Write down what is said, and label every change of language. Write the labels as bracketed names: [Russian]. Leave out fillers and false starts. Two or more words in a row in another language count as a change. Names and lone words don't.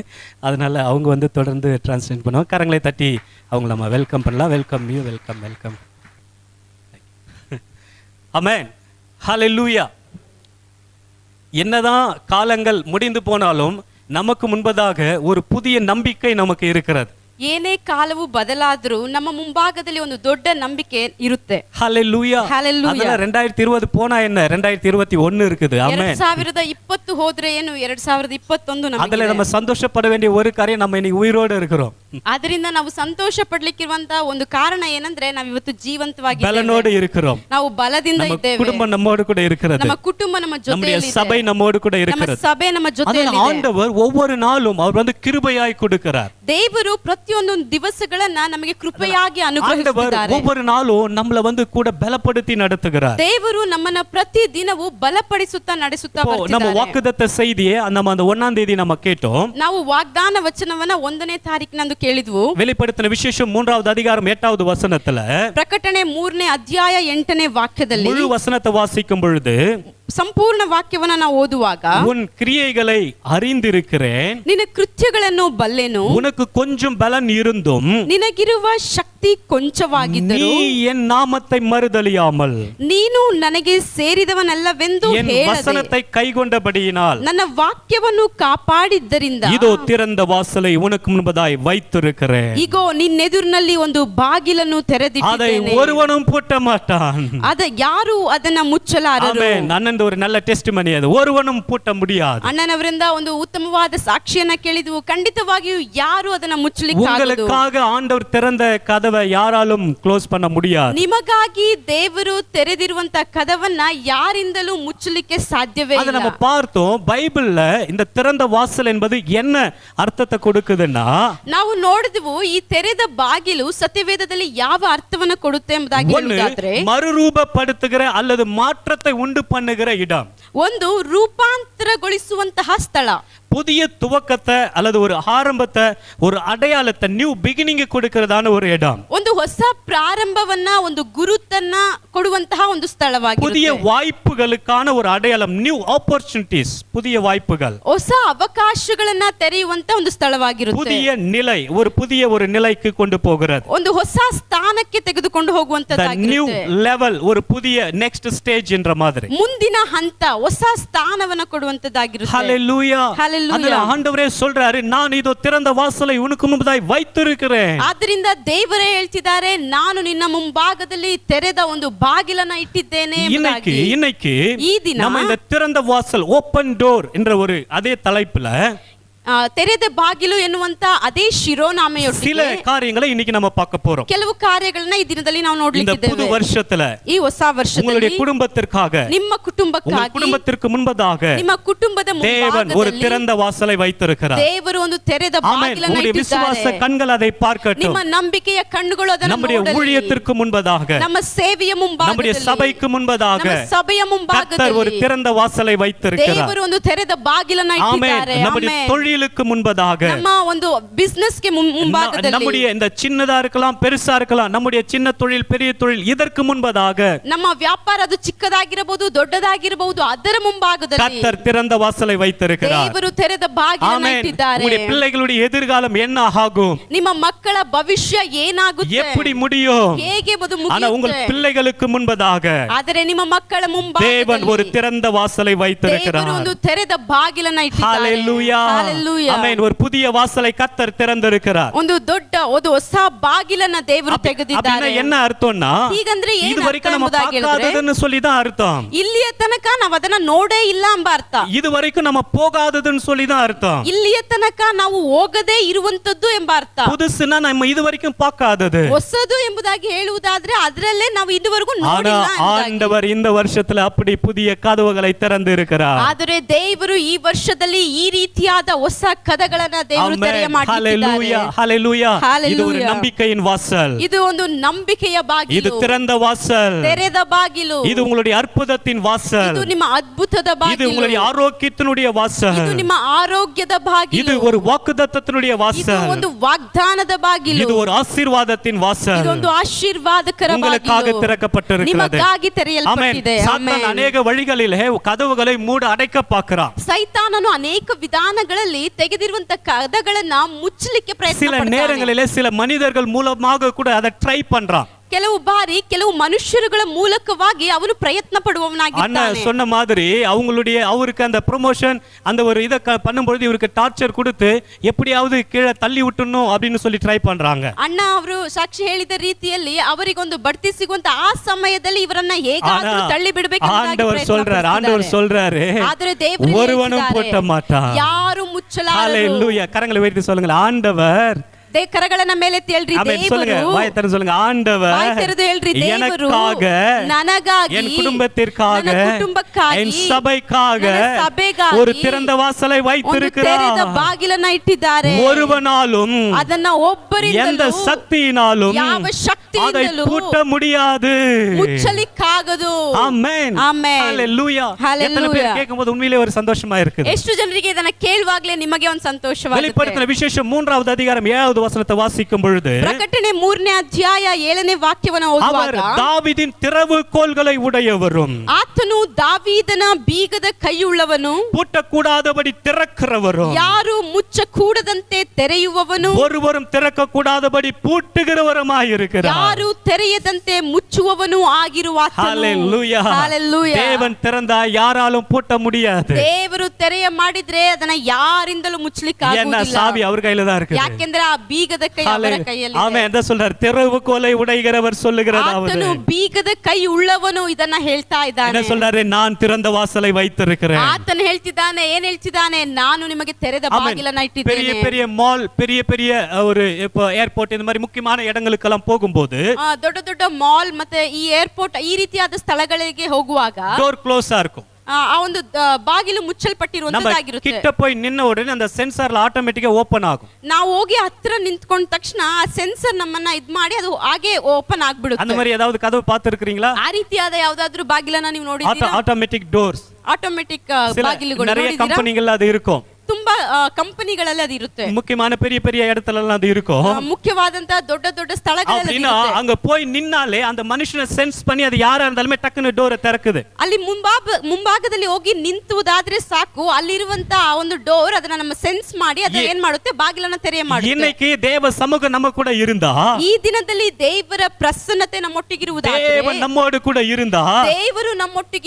[Tamil] அதனால் அவங்க வந்து தொடர்ந்து டிரான்ஸ்லேட் பண்ணுவாங்க. கரங்களை தட்டி அவங்க நம்ம வெல்கம் பண்ணலாம். [English] welcome you, welcome welcome. ஆமென். [Tamil] ஹல்லேலூயா. என்னதான் காலங்கள் முடிந்து போனாலும் நமக்கு முன்பதாக ஒரு புதிய நம்பிக்கை நமக்கு இருக்கிறது. [Kannada] ಏನೇ ಕಾಲವು ಬದಲಾದರೂ ನಮ್ಮ ಮುಂಭಾಗದಲ್ಲಿ ಒಂದು ದೊಡ್ಡ ನಂಬಿಕೆ ಇರುತ್ತೆ. [Tamil] ஹல்லேலூயா. [Kannada] Hallelujah. [Tamil] 2020 போனா என்ன, 2021 இருக்குது. ஆமென். [Kannada] 2020 ಹೋದ್ರೆ ಏನು, 2021 ನಮಗೆ [Tamil] ಅದಲ್ಲ நம்ம சந்தோஷப்பட வேண்டிய ஒரு காரியம், நம்ம இன்னைக்கு உயிரோடு இருக்கிறோம். [Kannada] ಅದರಿಂದ ನಾವು ಸಂತೋಷ ಪಡ್ಲಿಕ್ಕಿರುವಂತ ಒಂದು ಕಾರಣ ಏನಂದ್ರೆ ನಾವು ಇವತ್ತು ಜೀವಂತವಾಗಿದ್ದೇವೆ, [Tamil] பலனோடு இருக்கிறோம். [Kannada] ನಾವು ಬಲದಿಂದ [Tamil] நம்ம [Kannada] ಇದ್ದೇವೆ, [Tamil] குடும்பம் நம்மோடு கூட இருக்கிறது, [Kannada] ನಮ್ಮ ಕುಟುಂಬ ನಮ್ಮ [Tamil] நம்முடைய [Kannada] ಜೊತೆಯಲ್ಲಿ ಇದೆ, [Tamil] சபை நம்மோடு கூட [Kannada] ನಮ್ಮ [Tamil] இருக்கிறது. [Kannada] ಸಭೆ ನಮ್ಮ ಜೊತೆಯಲ್ಲಿ ಇದೆ. [Tamil] ஆண்டவர் ஒவ்வொரு நாளும் அவர் வந்து கிருபையாய் கொடுக்கிறார். [Kannada] ದೇವರು ಪ್ರತಿಯೊಂದು ದಿವಸಗಳನ್ನ ನಮಗೆ ಕೃಪೆಯಾಗಿ [Tamil] ஆண்டவர் [Kannada] ಅನುಗ್ರಹಿಸುತ್ತಾರೆ. [Tamil] ஒவ்வொரு நாளும் நம்மள வந்து கூட பலப்படுத்தி நடத்துகிறார். [Kannada] ದೇವರು ನಮ್ಮನ್ನ ಪ್ರತಿ ದಿನವೂ ಬಲಪಡಿಸುತ್ತಾ ನಡೆಸುತ್ತಾ [Tamil] நம்ம [Kannada] ಬರ್ತಿದ್ದಾರೆ. [Tamil] வாக்குத்தத்த செய்தியை நம்ம அந்த 1ஆம் தேதி நம்ம கேட்டோம். [Kannada] ನಾವು ವಾಗ್ದಾನ ವಚನವನ್ನ 1ನೇ ತಾರೀಕಿನಂದು ಕೇಳಿದ್ವು. [Tamil] வெளிப்படுத்தின விசேஷம் 3வது அதிகாரம் 8வது வசனத்துல [Kannada] ಪ್ರಕಟಣೆ 3ನೇ ಅಧ್ಯಾಯ 8ನೇ ವಾಕ್ಯದಲ್ಲಿ [Tamil] முழு வசனத்தை வாசிக்கும் பொழுது [Kannada] ಸಂಪೂರ್ಣ ವಾಕ್ಯವನ್ನ ನಾವು ಓದುವಾಗ, [Tamil] உன் கிரியைகளை அறிந்திருக்கிறேன், [Kannada] ನಿನ್ನ ಕೃತ್ಯಗಳನ್ನು ಬಲ್ಲೆನು, [Tamil] உனக்கு கொஞ்சம் பலன் இருந்தும் [Kannada] ನಿನಗಿರುವ ಶಕ್ತಿ [Tamil] நீ [Kannada] ಕೊಂಚವಾಗಿದ್ದರೂ [Tamil] என் நாமத்தை மறுதலியாமல் [Kannada] ನೀನು ನನಗೆ ಸೇರಿದವನಲ್ಲವೆಂದು [Tamil] என் [Kannada] ಹೇಳದೆ [Tamil] வசனத்தை கைக்கொண்டபடியினால் [Kannada] ನನ್ನ ವಾಕ್ಯವನ್ನು ಕಾಪಾಡಿದ್ದರಿಂದ [Tamil] இதோ திறந்த வாசலை உனக்கு முன்பதாய் வைத்திருக்கிறேன், [Kannada] ಈಗೋ ನಿನ್ನೆದುರಿನಲ್ಲಿ ಒಂದು ಬಾಗಿಲನ್ನು [Tamil] அதை [Kannada] ತೆರೆದಿದ್ದೇನೆ, [Tamil] ஒருவனும் பூட்ட மாட்டான். [Kannada] ಯಾರು ಅದನ್ನ ಮುಚ್ಚಲಾರರು. [Tamil] ஆமென். அண்ணன் ஒரு நல்ல டெஸ்டிமனி, அது ஒருவனும் பூட்ட முடியாது. [Kannada] ಅಣ್ಣನವರಿಂದ ಒಂದು ಉತ್ತಮವಾದ ಸಾಕ್ಷಿಯನ್ನ ಕೇಳಿದ್ವು. ಖಂಡಿತವಾಗಿಯೂ ಯಾರು ಅದನ್ನ ಮುಚ್ಚಲಿಕ್ಕೆ [Tamil] உங்களுக்காக ஆண்டவர் திறந்த கதவை யாராலும் க்ளோஸ் பண்ண முடியாது. [Kannada] ನಿಮಗಾಗಿ ದೇವರು ತೆರೆದಿರುವಂತ ಕದವನ್ನ ಯಾರಿಂದಲೂ ಮುಚ್ಚಲಿಕ್ಕೆ ಸಾಧ್ಯವೇ [Tamil] அதை [Kannada] ಇಲ್ಲ. [Tamil] நம்ம பார்த்தோம். பைபிள்ல இந்த திறந்த வாசல் என்பது என்ன ಅರ್ಥத்தை கொடுக்குதுன்னா, [Kannada] ನಾವು ನೋಡಿದ್ವು ಈ ತೆರೆದ ಬಾಗಿಲು ಸತ್ಯವೇದದಲ್ಲಿ ಯಾವ ಅರ್ಥವನ್ನ ಕೊಡುತ್ತೆ ಎಂಬುದಾಗಿ [Tamil] ஒன்னு [Kannada] ಹೇಳುವುದಾದ್ರೆ, [Tamil] மறுரூபப்படுத்துகிற அல்லது மாற்றத்தை உண்டு பண்ணுகிற இடம், [Kannada] ಒಂದು ರೂಪಾಂತರಗೊಳಿಸುವಂತಹ ಸ್ಥಳ, [Tamil] புதிய துவக்கத்தை அல்லது ஒரு ஆரம்பத்தை, ஒரு அடையாளத்தை, [English] new beginning [Tamil] கொடுக்கிறதான ஒரு இடம், [Kannada] ಒಂದು ಹೊಸ ಪ್ರಾರಂಭವನ್ನ, ಒಂದು ಗುರುತನ್ನ ಕೊಡುವಂತಹ ಒಂದು [Tamil] புதிய [Kannada] ಸ್ಥಳವಾಗಿದೆ. [Tamil] வாய்ப்புகளுக்கான ஒரு அடையாளம், [English] new opportunities, [Tamil] புதிய வாய்ப்புகள், [Kannada] ಹೊಸ ಅವಕಾಶಗಳನ್ನ ತೆರೆಯುವಂತ ಒಂದು ಸ್ಥಳವಾಗಿರುತ್ತೆ. [Tamil] புதிய நிலை, ஒரு நிலைக்கு கொண்டு போகிறது. [Kannada] ಒಂದು ಹೊಸ ಸ್ಥಾನಕ್ಕೆ ತೆಗೆದುಕೊಂಡು [English] The new [Kannada] ಹೋಗುವಂತದ್ದಾಗಿರುತ್ತೆ. [English] level, [Tamil] ஒரு புதிய [English] next stage [Tamil] என்ற மாதிரி. [Kannada] ಮುಂದಿನ ಹಂತ, ಹೊಸ ಸ್ಥಾನವನ್ನ ಕೊಡುವಂತದ್ದಾಗಿರುತ್ತೆ. Hallelujah. Hallelujah. Hallelujah. [Tamil] ஆண்டவரே சொல்றாரு, நான் இதோ திறந்த வாசலை உனக்கு முன்பதாய் வைத்திருக்கிறேன். [Kannada] ಆದ್ರಿಂದ ದೇವರೇ ಹೇಳ್ತಿದ್ದಾರೆ, ನಾನು ನಿನ್ನ ಮುಂಭಾಗದಲ್ಲಿ ತೆರೆದ ಒಂದು ಬಾಗಿಲನ್ನ ಇಟ್ಟಿದ್ದೇನೆ ಎಂಬುದಾಗಿ. [Tamil] இன்னைக்கு [Kannada] ಈ ದಿನ [Tamil] நம்ம இந்த திறந்த வாசல் [English] open door [Tamil] என்ற ஒரு அதே தலைப்புல [Kannada] ತೆರೆದ ಬಾಗಿಲು ಎನ್ನುವಂತ ಅದೇ [Tamil] சில [Kannada] ಶಿರೋನಾಮೆಯೊಟ್ಟಿಗೆ [Tamil] காரியங்களை இன்னைக்கு நம்ம பார்க்க போறோம். [Kannada] ಕೆಲವು ಕಾರ್ಯಗಳನ್ನ ಈ ದಿನದಲ್ಲಿ ನಾವು [Tamil] இந்த [Kannada] ನೋಡ್ಲಿಕ್ಕಿದ್ದೇವೆ. [Tamil] புது வருஷத்துல [Kannada] ಈ ಹೊಸ ವರ್ಷದಲ್ಲಿ [Tamil] உங்களுடைய குடும்பத்திற்காக, [Kannada] ನಿಮ್ಮ [Tamil] உங்கள் [Kannada] ಕುಟುಂಬಕ್ಕಾಗಿ, [Tamil] குடும்பத்திற்கு முன்பதாக [Kannada] ನಿಮ್ಮ ಕುಟುಂಬದ [Tamil] தேவன் ஒரு [Kannada] ಮುಂಭಾಗದಲ್ಲಿ [Tamil] திறந்த வாசலை வைத்திருக்கிறார். [Kannada] ದೇವರು ಒಂದು ತೆರೆದ [Tamil] ஆமென். [Kannada] ಬಾಗಿಲನ್ನು [Tamil] உங்களுடைய விசுவாச [Kannada] ಇಟ್ಟಿದ್ದಾರೆ. [Tamil] கண்கள் அதை பார்க்கட்டும். [Kannada] ನಿಮ್ಮ ನಂಬಿಕೆಯ ಕಣ್ಣುಗಳು ಅದನ್ನು [Tamil] நம்முடைய [Kannada] ನೋಡಲಿ. [Tamil] ஊழியத்திற்கு முன்பதாக, [Kannada] ನಮ್ಮ ಸೇವೆಯ [Tamil] நம்முடைய [Kannada] ಮುಂಭಾಗದಲ್ಲಿ, [Tamil] சபைக்கு முன்பதாக [Kannada] ನಮ್ಮ ಸಭೆಯ [Tamil] கர்த்தர் ஒரு [Kannada] ಮುಂಭಾಗದಲ್ಲಿ [Tamil] திறந்த வாசலை வைத்திருக்கிறார். [Kannada] ದೇವರು ಒಂದು ತೆರೆದ ಬಾಗಿಲನ್ನ [Tamil] ஆமென். [Kannada] ಇಟ್ಟಿದ್ದಾರೆ. [Tamil] நம்முடைய [Kannada] ಆಮೆನ್. [Tamil] தொழிலுக்கு முன்பதாக, [Kannada] ನಮ್ಮ ಒಂದು ಬಿಸ್ನೆಸ್ ಗೆ ಮುಂಭಾಗದಲ್ಲಿ, [Tamil] நம்முடைய இந்த சின்னதா இருக்கலாம் பெருசா இருக்கலாம், நம்முடைய சின்ன தொழில் பெரிய தொழில் இதற்கு முன்பதாக [Kannada] ನಮ್ಮ ವ್ಯಾಪಾರ ಅದು ಚಿಕ್ಕದಾಗಿರಬಹುದು ದೊಡ್ಡದಾಗಿರಬಹುದು, ಅದರ ಮುಂಭಾಗದಲ್ಲಿ [Tamil] கர்த்தர் திறந்த வாசலை வைத்திருக்கிறார். [Kannada] ದೇವರು ತೆರೆದ ಬಾಗಿಲನ್ನ [Tamil] ஆமென். [Kannada] ಇಟ್ಟಿದ್ದಾರೆ. [Tamil] உங்களுடைய பிள்ளைகளுடைய எதிர்காலம் என்ன ஆகும், [Kannada] ನಿಮ್ಮ ಮಕ್ಕಳ ಭವಿಷ್ಯ ಏನಾಗುತ್ತೆ, [Tamil] எப்படி முடியும், [Kannada] ಹೇಗೆ ಅದು [Tamil] ஆனா உங்கள் [Kannada] ಮುಗಿಯುತ್ತೆ. [Tamil] பிள்ளைகளுக்கு முன்பதாக [Kannada] ಆದರೆ ನಿಮ್ಮ ಮಕ್ಕಳ [Tamil] தேவன் [Kannada] ಮುಂಭಾಗದಲ್ಲಿ [Tamil] ஒரு திறந்த வாசலை [Kannada] ದೇವರು [Tamil] வைத்திருக்கிறார். [Kannada] ಒಂದು ತೆರೆದ ಬಾಗಿಲನ್ನ ಇಟ್ಟಿದ್ದಾರೆ. [Tamil] ஹalleluya. [Kannada] Hallelujah. [Tamil] ஆமென். ஒரு புதிய வாசலை கர்த்தர் திறந்திருக்கிறார். [Kannada] ಒಂದು ದೊಡ್ಡ ಒಂದು ಹೊಸ ಬಾಗಿಲನ್ನ ದೇವರು [Tamil] அப்படின்னா [Kannada] ತೆಗೆದಿದ್ದಾರೆ. [Tamil] என்ன ಅರ್ಥம்னா, [Kannada] ಹೀಗಂದ್ರೆ ಏನ್ [Tamil] இது வரைக்கும் [Kannada] ಅರ್ಥ [Tamil] நம்ம [Kannada] ಎಂಬುದಾಗಿ ಹೇಳಿದ್ರೆ, [Tamil] பார்க்காததுன்னு சொல்லி தான் அர்த்தம். [Kannada] ಇಲ್ಲಿಯ ತನಕ ನಾವು ಅದನ್ನ ನೋಡೇ ಇಲ್ಲ ಎಂಬ ಅರ್ಥ. [Tamil] இது வரைக்கும் நம்ம போகாததுன்னு சொல்லி தான் அர்த்தம். [Kannada] ಇಲ್ಲಿಯ ತನಕ ನಾವು ಹೋಗದೇ ಇರುವಂತದ್ದು ಎಂಬ ಅರ್ಥ. [Tamil] புதுசுன்னா நம்ம இது வரைக்கும் பார்க்காதது. [Kannada] ಹೊಸದು ಎಂಬುದಾಗಿ ಹೇಳುವುದಾದ್ರೆ ಅದರಲ್ಲೇ ನಾವು ಇದುವರೆಗೂ [Tamil] ஆனா [Kannada] ನೋಡಿಲ್ಲ ಎಂಬುದಾಗಿ. [Tamil] ஆண்டவர் இந்த வருஷத்துல அப்படி புதிய கதவுகளை திறந்து இருக்கிறார். [Kannada] ಆದರೆ ದೇವರು ಈ ವರ್ಷದಲ್ಲಿ ಈ ರೀತಿಯಾದ ಹೊಸ ಕದಗಳನ್ನ ದೇವರು ತೆರೆಯ [Tamil] ஹalleluya, ஹalleluya. இது ஒரு [Kannada] Hallelujah. [Tamil] நம்பிக்கையின் வாசல். [Kannada] ಇದು ಒಂದು ನಂಬಿಕೆಯ [Tamil] இது [Kannada] ಬಾಗಿಲು, [Tamil] திறந்த வாசல். [Kannada] ತೆರೆದ ಬಾಗಿಲು. [Tamil] இது உங்களுடைய ಅದ್ಭುತத்தின் வாசல். [Kannada] ಇದು ನಿಮ್ಮ ಅದ್ಭುತದ [Tamil] இது [Kannada] ಬಾಗಿಲು. [Tamil] உங்களுடைய ಆರೋಗ್ಯத்தினுடைய வாசல். [Kannada] ಇದು ನಿಮ್ಮ ಆರೋಗ್ಯದ ಬಾಗಿಲು. [Tamil] இது ஒரு வாக்குத்தத்தத்தினுடைய [Kannada] ಇದು [Tamil] வாசல். [Kannada] ಒಂದು ವಾಗ್ದಾನದ ಬಾಗಿಲು. [Tamil] இது ஒரு ஆசீர்வாதத்தின் வாசல். [Kannada] ಇದೊಂದು ಆಶೀರ್ವಾದಕರ [Tamil] உங்களுக்காக [Kannada] ಬಾಗಿಲು. [Tamil] திறக்கப்பட்டிருக்கிறது. [Kannada] ನಿಮಗಾಗಿ [Tamil] ஆமென். [Kannada] ತೆರೆಯಲ್ಪಟ್ಟಿದೆ. [Tamil] சாத்தான் [Kannada] ಆಮೆನ್. [Tamil] ಅನೇಕ வழிகளிலே கதவுகளை மூட அடைக்க பார்க்கிறான். [Kannada] ಸೈತಾನನು ಅನೇಕ ವಿಧಾನಗಳಲ್ಲಿ ತೆಗೆದಿರುವಂತ ಕದಗಳನ್ನ ಮುಚ್ಚಲಿಕ್ಕೆ ಪ್ರಯತ್ನ [Tamil] சில [Kannada] ಪಡ್ತಾನೆ. [Tamil] நேரங்களிலே சில மனிதர்கள் மூலமாக கூட அதை ட்ரை பண்றான். [Kannada] ಕೆಲವು ಬಾರಿ ಕೆಲವು ಮನುಷ್ಯರುಗಳ ಮೂಲಕವಾಗಿ ಅವನು ಪ್ರಯತ್ನ [Tamil] அண்ணா [Kannada] ಪಡುವವನಾಗಿದ್ದಾನೆ. [Tamil] சொன்ன மாதிரி அவருக்கு அந்த ப்ரொமோஷன் அந்த ஒரு இதை பண்ணும்பொழுது இவருக்கு டார்ச்சர் கொடுத்து எப்படியாவது கீழே தள்ளி விட்டுணும் அப்படின்னு சொல்லி ட்ரை பண்றாங்க. [Kannada] ಅಣ್ಣ ಅವರು ಸಾಕ್ಷಿ ಹೇಳಿದ ರೀತಿಯಲ್ಲಿ ಅವರಿಗೊಂದು ಬಡ್ತಿ ಸಿಗುವಂತ ಆ ಸಮಯದಲ್ಲಿ ಇವರನ್ನ ಹೇಗಾದ್ರೂ ತಳ್ಳಿ [Tamil] ஆண்டவர் சொல்றாரு [Kannada] ಆದರೆ ದೇವರು [Tamil] ஒருவனும் பூட்ட மாட்டான். [Kannada] ಯಾರು ಮುಚ್ಚಲಾರರು. [Tamil] ஹalleluya. கரங்களை உயர்த்தி சொல்லுங்க, ஆண்டவர். [Kannada] ಕರಗಳನ್ನ ಮೇಲೆ ಹೇಳ್ರಿ, [Tamil] ஆமென். சொல்லுங்க, [Kannada] ದೇವರು. [Tamil] வாயை திறந்து சொல்லுங்க, ஆண்டவர் [Kannada] ಬಾಯಿ ತೆರೆದು ಹೇಳ್ರಿ, ದೇವರು [Tamil] எனக்காக, [Kannada] ನನಗಾಗಿ, [Tamil] என் குடும்பத்திற்காக, [Kannada] ನನ್ನ ಕುಟುಂಬಕ್ಕಾಗಿ, [Tamil] என் சபைக்காக [Kannada] ನನ್ನ ಸಭೆಗಾಗಿ [Tamil] ஒரு திறந்த வாசலை [Kannada] ಒಂದು ತೆರೆದ [Tamil] வைத்திருக்கிறார். [Kannada] ಬಾಗಿಲನ್ನ ಇಟ್ಟಿದ್ದಾರೆ. [Tamil] ஒருவனாலும் [Kannada] ಅದನ್ನ [Tamil] எந்த [Kannada] ಒಬ್ಬರಿಂದಲೂ [Tamil] சக்தியினாலும் [Kannada] ಯಾವ [Tamil] அதை [Kannada] ಶಕ್ತಿಯಿಂದಲೂ [Tamil] பூட்ட முடியாது. [Kannada] ಮುಚ್ಚಲಿಕ್ಕಾಗದು. [Tamil] ஆமென். [Kannada] ಆಮೆನ್. [Tamil] ஹalleluya. [Kannada] Hallelujah. [Tamil] எத்தனை பேர் கேட்கும்போது உண்மையிலே ஒரு சந்தோஷமா இருக்குது. [Kannada] ಎಷ್ಟು ಜನರಿಗೆ ಇದನ್ನ ಕೇಳುವಾಗಲೇ ನಿಮಗೆ ಒಂದು ಸಂತೋಷವಾಗುತ್ತೆ. [Tamil] வெளிப்படுத்தின விசேஷம் 3வது அதிகாரம் 7வது வசனத்தை வாசிக்கும் பொழுது, [Kannada] ಪ್ರಕಟಣೆ 3ನೇ ಅಧ್ಯಾಯ 7ನೇ ವಾಕ್ಯವನ್ನು [Tamil] அவர் [Kannada] ಓದುವಾಗ, [Tamil] தாவீதின் திறவுகோல்களை உடையவரும் [Kannada] ಆತನು ದಾವೀದನ ಬೀಗದ ಕೈಯುಳ್ಳವನು, [Tamil] பூட்டக்கூடாதபடி திறக்கிறவரும், [Kannada] ಯಾರು ಮುಚ್ಚಕೂಡದಂತೆ ತೆರೆಯುವವನು, [Tamil] ஒருவரும் திறக்கக்கூடாதபடி பூட்டுகிறவருமாயிருக்கிறார். [Kannada] ಯಾರು ತೆರೆಯದಂತೆ ಮುಚ್ಚುವವನು ಆಗಿರುವ ಆತನು. [Tamil] ஹalleluya. [Kannada] Hallelujah. [Tamil] தேவன் திறந்தா யாராலும் பூட்ட முடியாது. [Kannada] ದೇವರು ತೆರೆಯ ಮಾಡಿದ್ರೆ ಅದನ್ನ ಯಾರಿಂದಲೂ ಮುಚ್ಚಲಿಕ್ಕೆ [Tamil] ஏன்னா [Kannada] ಆಗುವುದಿಲ್ಲ. [Tamil] சாவி அவர் கையில தான் இருக்குது. [Kannada] ಯಾಕೆಂದ್ರೆ ಆ ಬೀಗದ ಕೈ ಅವರ ಕೈಯಲ್ಲಿ [Tamil] ஆமென். என்ன சொல்றார்? திறவுகோலை உடைகிறவர் சொல்லுகிறதாவது, [Kannada] ಆತನು ಬೀಗದ ಕೈ ಉಳ್ಳವನು ಇದನ್ನ ಹೇಳ್ತಾ [Tamil] என்ன [Kannada] ಇದ್ದಾನೆ. [Tamil] சொல்றாரு? நான் திறந்த வாசலை வைத்திருக்கிறேன். [Kannada] ಆತನು ಹೇಳ್ತಿದ್ದಾನೆ, ಏನ್ ಹೇಳ್ತಿದ್ದಾನೆ? ನಾನು ನಿಮಗೆ ತೆರೆದ ಬಾಗಿಲನ್ನ [Tamil] பெரிய [Kannada] ಇಟ್ಟಿದ್ದೇನೆ. [Tamil] பெரிய மால், பெரிய பெரிய ஒரு இப்போ ஏர்போர்ட் இந்த மாதிரி முக்கியமான இடங்களுக்கெல்லாம் போகும்போது [Kannada] ದೊಡ್ಡ ದೊಡ್ಡ ಮಾಲ್ ಮತ್ತೆ ಈ ಏರ್ಪೋರ್ಟ್ ಈ ರೀತಿಯಾದ ಸ್ಥಳಗಳಿಗೆ ಹೋಗುವಾಗ [Tamil] டோர் க்ளோஸா இருக்கும். [Kannada] ಆ ಒಂದು ಬಾಗಿಲು [Tamil] நம்ம [Kannada] ಮುಚ್ಚಲ್ಪಟ್ಟಿರುವಂತದ್ದಾಗಿರುತ್ತೆ. [Tamil] கிட்ட போய் நின்ன உடனே அந்த சென்சார்ல ஆட்டோமேட்டிக்கா ஓபன் ஆகும். [Kannada] ನಾವು ಹೋಗಿ ಹತ್ರ ನಿಂತ್ಕೊಂಡ ತಕ್ಷಣ ಆ ಸೆನ್ಸರ್ ನಮ್ಮನ್ನ ಇದ್ ಮಾಡಿ ಅದು ಹಾಗೆ ಓಪನ್ [Tamil] அந்த [Kannada] ಆಗ್ಬಿಡುತ್ತೆ. [Tamil] மாதிரி ஏதாவது கதவு பார்த்திருக்கீங்களா? [Kannada] ಆ ರೀತಿಯಾದ ಯಾವ್ದಾದ್ರು ಬಾಗಿಲನ್ನ ನೀವು ನೋಡಿದ್ದೀರಾ? [English] automatic doors. [Kannada] ಆಟೋಮೆಟಿಕ್ ಬಾಗಿಲುಗಳು [Tamil] நிறைய [Kannada] ನೋಡಿದ್ದೀರಾ? [Tamil] கம்பெனிகள் அது இருக்கும். [Kannada] ತುಂಬಾ ಕಂಪನಿಗಳಲ್ಲಿ ಅದು ಇರುತ್ತೆ. [Tamil] முக்கியமான பெரிய பெரிய இடத்துல எல்லாம் அது இருக்கும். [Kannada] ಮುಖ್ಯವಾದಂತ ದೊಡ್ಡ ದೊಡ್ಡ ಸ್ಥಳಗಳಲ್ಲಿ [Tamil] அப்படின்னா அங்க போய் நின்னாலே அந்த மனுஷனை சென்ஸ் பண்ணி அது யாரா இருந்தாலுமே டக்குன்னு டோரை திறக்குது. [Kannada] ಅಲ್ಲಿ ಮುಂಭಾಗದಲ್ಲಿ ಹೋಗಿ ನಿಂತುವುದಾದ್ರೆ ಸಾಕು, ಅಲ್ಲಿರುವಂತ ಒಂದು ಡೋರ್ ಅದನ್ನ ನಮ್ಮ ಸೆನ್ಸ್ ಮಾಡಿ ಅದು ಏನ್ ಮಾಡುತ್ತೆ? ಬಾಗಿಲನ್ನ ತೆರೆಯ ಮಾಡುತ್ತೆ. [Tamil] இன்னைக்கு தேவ சமூகம் நம்ம கூட இருந்தா, [Kannada] ಈ ದಿನದಲ್ಲಿ ದೇವರ ಪ್ರಸನ್ನತೆ ನಮ್ಮೊಟ್ಟಿಗಿರುವುದಾದ್ರೆ, [Tamil] தேவன் நம்மோடு கூட இருந்தா, [Kannada] ದೇವರು [Tamil] நம்ம [Kannada] ನಮ್ಮೊಟ್ಟಿಗಿರುವುದಾದ್ರೆ